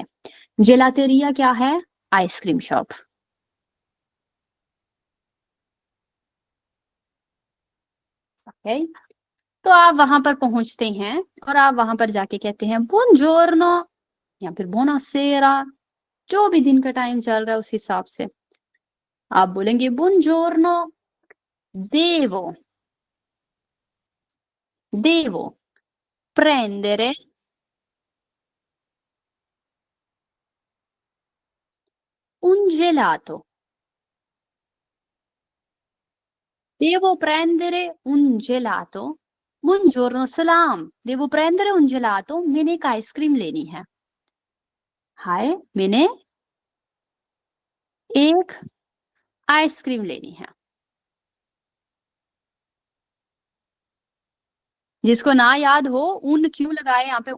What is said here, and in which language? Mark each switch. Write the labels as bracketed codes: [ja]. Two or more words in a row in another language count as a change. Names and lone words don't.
[ur] جیلاتیریا کیا ہے؟ آئس کریم شاپ۔ اوکے، تو آپ وہاں پر پہنچتے ہیں اور آپ وہاں پر جا کے کہتے ہیں [it] buongiorno [ur] یا پھر buonasera, جو بھی دن کا ٹائم چل رہا ہے اس حساب سے آپ بولیں گے [it] buongiorno, devo devo prendere un gelato, devo prendere un gelato, buongiorno [ur] सलाम, [it] devo prendere un gelato, [ur] میں نے ایک آئس کریم لینی ہے. ہائے، میں نے ایک آئس کریم لینی ہے. جس کو نہ یاد ہو، اون کیوں لگایا یہاں پہ?